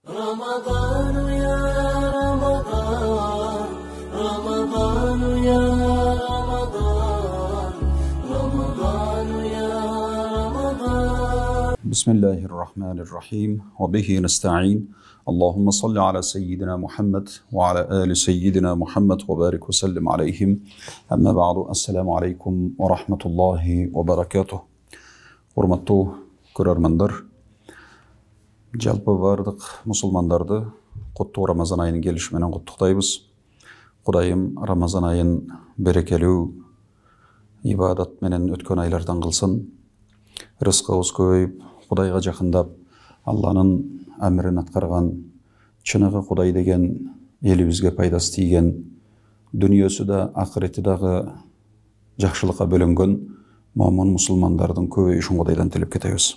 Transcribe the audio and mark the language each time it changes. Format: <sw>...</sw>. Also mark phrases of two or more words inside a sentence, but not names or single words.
<ar>رمضان يا رمضان رمضان يا رمضان رمضان يا رمضان بسم الله الرحمن الرحيم وبه نستعين اللهم صل على سيدنا محمد وعلى آل سيدنا محمد وبارك وسلم عليهم أما بعد السلام عليكم ورحمة الله وبركاته</ar> <kk>Hurmatly көрермандар, жалпы бардық мұсылмандарды құтты Рамазан айының келішіменен құттықтаймыз. Құдайым Рамазан айын берекелеу, ибадатменен өткен айлардан қылсын. Рызқымыз көбейіп, Құдайға жақындап, Алланың әмірін атқарған, шынығы Құдай деген елімізге пайдасы тиген, дүниесі де ақыреті дағы жақсылыққа бөлінген момын мұсылмандардың көбейі үшін Құдайдан тілеп кетеміз.</kk>